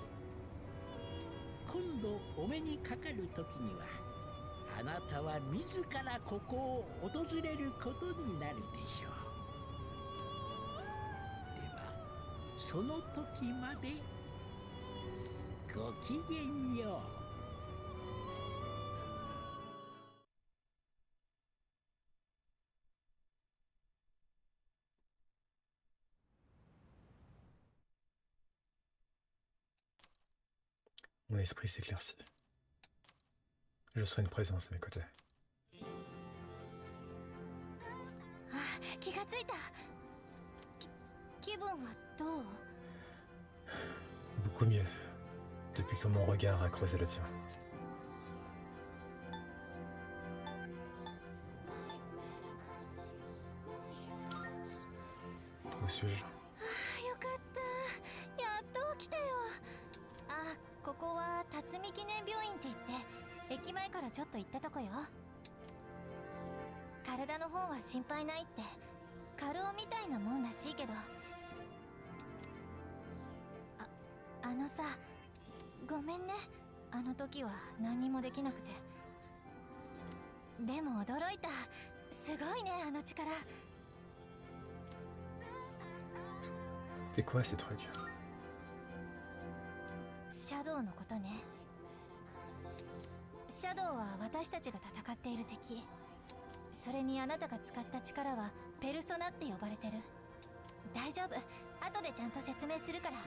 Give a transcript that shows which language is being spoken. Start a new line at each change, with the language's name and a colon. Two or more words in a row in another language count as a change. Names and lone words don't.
Japanese: 今度お目にかかる時にはあなたは自らここを訪れることになるでしょう。ではその時までごきげんよう。
French: Mon esprit s'éclaircit. Je sens une présence à mes côtés.
Japanese: 気がついた。気分はどう？
French: Beaucoup mieux, depuis que mon regard a creusé le tien. Où suis-je?
Japanese: よかった。やっと来たよ。あ、ここは辰巳記念病院って言って駅前からちょっと行ったとこよ。体の方は心配ないって過労みたいなもんらしいけど、あのさ、ごめんね。あの時は何にもできなくて。でも驚いた。すごいね、あの力。
French: C'était quoi ces trucs?
Japanese: シャドウのことね。シャドウは私たちが戦っている敵。それにあなたが使った力はペルソナって呼ばれてる。大丈夫、後でちゃんと説明するから。